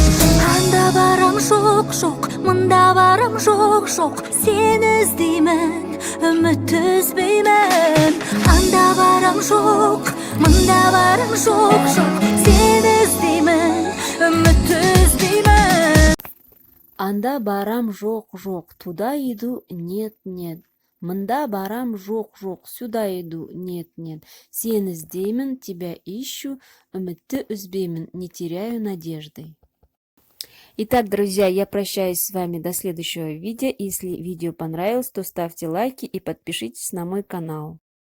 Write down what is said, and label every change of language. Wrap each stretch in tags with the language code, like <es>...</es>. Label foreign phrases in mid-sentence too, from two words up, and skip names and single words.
<kk>Анда барам жоқ, жоқ, мында барам жоқ, жоқ, сені іздеймін, үміт үзбеймін. Анда барам жоқ, мында барам жоқ, жоқ, сені іздеймін, үміт үзбеймін. Анда барам жоқ, жоқ,</kk> <ru>туда иду, нет, нет.</ru> <kk>Мында барам жоқ, жоқ,</kk> <ru>сюда иду, нет, нет.</ru> <kk>Сені іздеймін,</kk> <ru>тебя ищу,</ru> <kk>үмітті үзбеймін,</kk> <ru>не теряю надежды. Итак, друзья, я прощаюсь с вами до следующего видео. Если видео понравилось, то ставьте лайки и подпишитесь на мой канал.</ru>